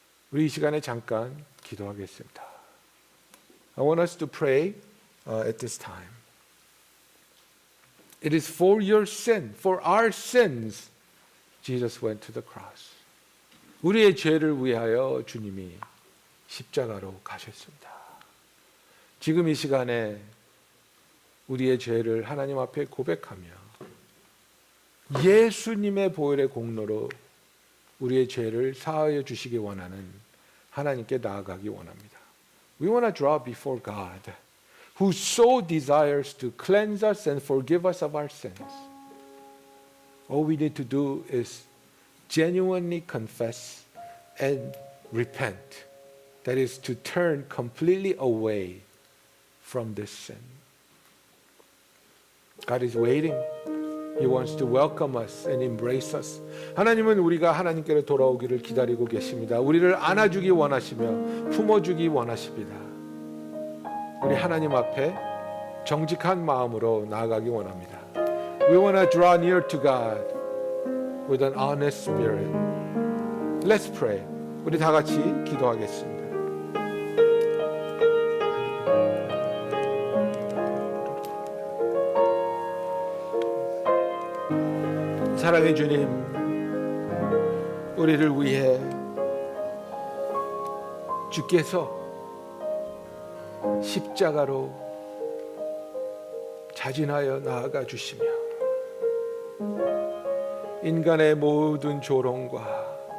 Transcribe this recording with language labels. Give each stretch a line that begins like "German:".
Korean: 우리 이 시간에 잠깐 기도하겠습니다.
English: I want us to pray at this time. It is for your sin, for our sins, Jesus went to the cross.
Korean: 우리의 죄를 위하여 주님이 십자가로 가셨습니다. 지금 이 시간에 우리의 죄를 하나님 앞에 고백하며 예수님의 보혈의 공로로 우리의 죄를 사하여 주시기 원하는 하나님께 나아가기 원합니다.
English: We want to draw before God, who so desires to cleanse us and forgive us of our sins. All we need to do is genuinely confess and repent. That is to turn completely away from this sin. God is waiting. He wants to welcome us and embrace us.
Korean: 하나님은 우리가 하나님께로 돌아오기를 기다리고 계십니다. 우리를 안아주기 원하시며 품어주기 원하십니다. 우리 하나님 앞에 정직한 마음으로 나아가기 원합니다.
English: We want to draw near to God with an honest spirit. Let's pray.
Korean: 우리 다 같이 기도하겠습니다. 사랑의 주님, 우리를 위해 주께서 십자가로 자진하여 나아가 주시며 인간의 모든 조롱과